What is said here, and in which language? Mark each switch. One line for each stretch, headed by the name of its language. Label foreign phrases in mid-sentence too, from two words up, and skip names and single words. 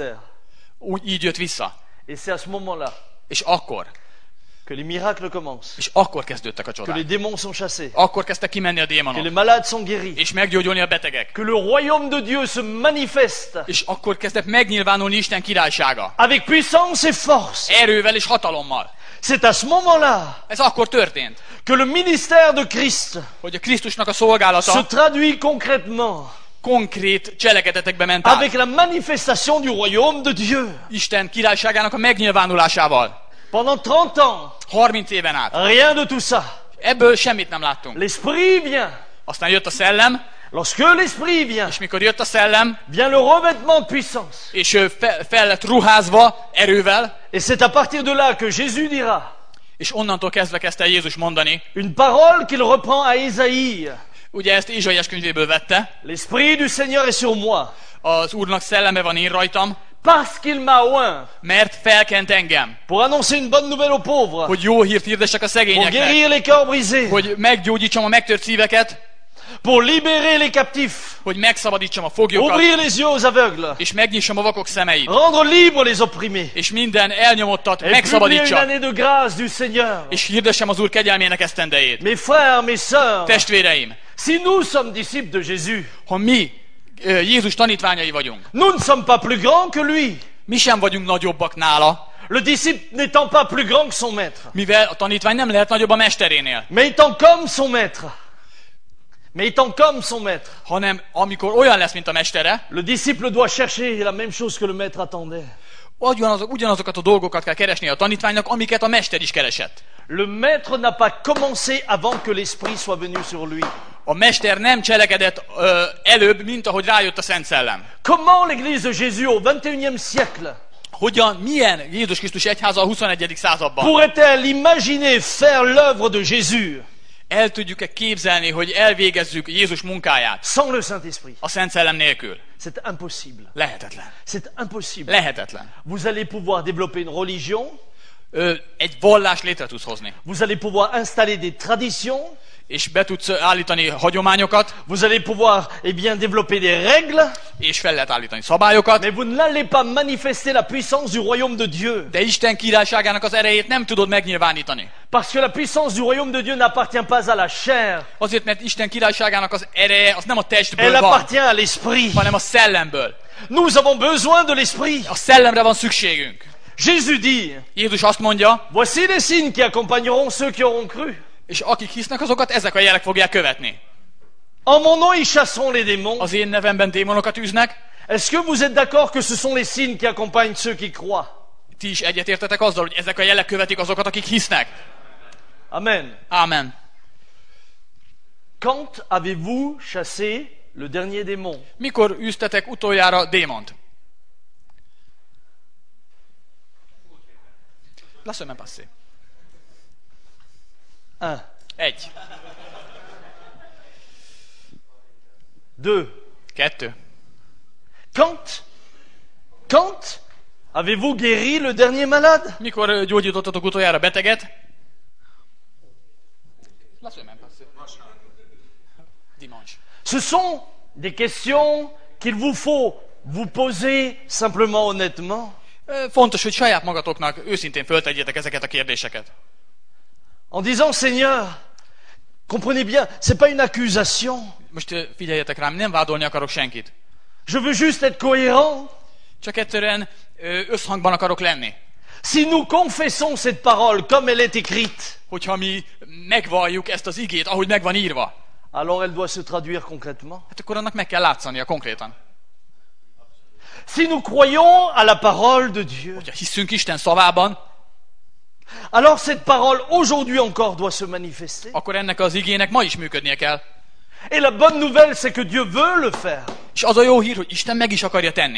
Hungarian: Úgy így jött vissza.
French: Et c'est à ce moment-là
Hungarian: És akkor
French: que les miracles commencent,
Hungarian: kezdődtek a
French: que
Hungarian: csodák.
French: les démons sont chassés,
Hungarian: Akkor kezdtek kimenni a
French: que les
Hungarian: démonok,
French: malades sont guéris,
Hungarian: és meggyógyulni a betegek.
French: que le royaume de Dieu se manifeste
Hungarian: És akkor kezdett megnyilvánulni Isten királysága.
French: avec puissance et force.
Hungarian: Erővel és hatalommal.
French: C'est à ce moment-là
Hungarian: Ez akkor történt,
French: que le ministère de Christ
Hungarian: hogy a Krisztusnak a
French: se
Hungarian: szolgálata
French: traduit concrètement
Hungarian: konkrét cselekedetekbe ment át.
French: avec la manifestation du royaume de Dieu.
Hungarian: Isten királyságának a megnyilvánulásával.
French: Pendant 30 ans,
Hungarian: 30 éven át.
French: rien de tout ça.
Hungarian: Ebből semmit nem láttunk.
French: L'esprit vient.
Hungarian: Aztán jött a szellem,
French: Lorsque l'esprit vient,
Hungarian: és mikor jött a szellem,
French: vient le revêtement de puissance.
Hungarian: és ő fel lett ruházva erővel,
French: Et c'est à partir de là que Jésus dira
Hungarian: és onnantól kezdve kezdte Jézus mondani,
French: une parole qu'il reprend à Ésaïe.
Hungarian: ugye ezt Ézsaiás könyvéből vette,
French: L'esprit du Seigneur est sur moi,
Hungarian: az Úrnak szelleme van én rajtam,
French: parce qu'il m'a oint
Hungarian: mert felkent engem,
French: pour annoncer une bonne nouvelle aux pauvres,
Hungarian: hogy jó hírt hirdessek a
French: pour
Hungarian: szegényeknek,
French: guérir les cœurs brisés,
Hungarian: hogy meggyógyítsam a megtört szíveket,
French: pour libérer les captifs,
Hungarian: hogy megszabadítsam a foglyokat,
French: ouvrir les yeux aux aveugles,
Hungarian: és megnyissam a vakok szemeit,
French: rendre libres les opprimés,
Hungarian: és minden elnyomottat
French: et publier une
Hungarian: megszabadítsam,
French: année de grâce du Seigneur.
Hungarian: és hirdessem az Úr kegyelmének esztendejét.
French: Mes frères, mes sœurs,
Hungarian: Testvéreim,
French: si nous sommes disciples de Jézus,
Hungarian: ha mi Jézus tanítványai vagyunk,
French: nous ne sommes pas plus grands que lui.
Hungarian: mi sem vagyunk nagyobbak nála,
French: Le disciple n'étant pas plus grand que son maître,
Hungarian: mivel a tanítvány nem lehet nagyobb a mesterénél,
French: mais étant comme son maître. Mais étant comme son maître,
Hungarian: hanem amikor olyan lesz, mint a mestere,
French: le disciple doit chercher la même chose que le maître attendait.
Hungarian: ugyanazokat a dolgokat kell keresni a tanítványnak, amiket a mester is keresett.
French: Le maître n'a pas commencé avant que l'esprit soit venu sur lui.
Hungarian: A mester nem cselekedett előbb, mint ahogy rájött a Szent Szellem.
French: Comment l'église de Jésus au XXIe siècle
Hungarian: Milyen Jézus Krisztus egyháza a 21. században?
French: pourrait-elle imaginer faire l'œuvre de Jésus
Hungarian: El tudjuk-e képzelni, hogy elvégezzük Jézus munkáját
French: sans le Saint-Esprit?
Hungarian: a Szent Szellem nélkül?
French: C'est impossible.
Hungarian: Lehetetlen.
French: C'est impossible.
Hungarian: Lehetetlen.
French: Vous allez pouvoir développer une religion,
Hungarian: Egy vallást létre tudsz hozni,
French: vous allez pouvoir installer des traditions,
Hungarian: és be tudsz állítani hagyományokat,
French: vous allez pouvoir développer des règles,
Hungarian: és fel lehet állítani szabályokat,
French: mais vous n'allez pas manifester la puissance du royaume de Dieu.
Hungarian: de Isten királyságának az erejét nem tudod megnyilvánítani.
French: Parce que la puissance du royaume de Dieu n'appartient pas à la chair,
Hungarian: Azért, mert Isten királyságának az ereje az nem a testből
French: elle
Hungarian: van,
French: appartient à l'esprit.
Hungarian: hanem a szellemből.
French: Nous avons besoin de l'esprit.
Hungarian: A szellemre van szükségünk.
French: Jésus dit,
Hungarian: Jézus azt mondja,
French: voici les signes qui accompagneront ceux qui auront cru.
Hungarian: és akik hisznek, azokat ezek a jelek fogják követni.
French: En mon nom, ils chasseront les démons.
Hungarian: Az én nevemben démonokat űznek.
French: Est-ce que vous êtes d'accord que ce sont les signes qui accompagnent ceux qui croient?
Hungarian: Ti is egyetértetek azzal, hogy ezek a jelek követik azokat, akik hisznek?
French: Amen.
Hungarian: Ámen.
French: Quand avez-vous chassé le dernier démon?
Hungarian: Mikor űztetek utoljára démont?
French: La semaine passée. 1. 1. 2. 2. Quand avez-vous guéri le dernier malade?
Hungarian: Mikor gyógyítottatok utoljára beteget?
French: La semaine passée. Dimanche. Ce sont des questions qu'il vous faut vous poser simplement honnêtement.
Hungarian: Fontos, hogy saját magatoknak őszintén föltegyétek ezeket a kérdéseket.
French: En disant, Seigneur, comprenez bien, c'est pas une accusation.
Hungarian: Most figyeljetek rám, nem vádolni akarok senkit.
French: Je veux juste être cohérent.
Hungarian: Csak egyszerűen összhangban akarok lenni.
French: Si nous confessons cette parole comme elle est écrite,
Hungarian: Hogyha mi megvalljuk ezt az igét, ahogy meg van írva,
French: alors elle doit se traduire concrètement.
Hungarian: hát akkor annak meg kell látszania konkrétan.
French: Si nous croyons à la parole de Dieu,
Hungarian: Hogyha hiszünk Isten szavában,
French: alors cette parole aujourd'hui encore doit se manifester.
Hungarian: akkor ennek az igének ma is működnie kell.
French: Et la bonne nouvelle, c'est que Dieu veut le faire.
Hungarian: És az a jó hír, hogy Isten meg is akarja tenni.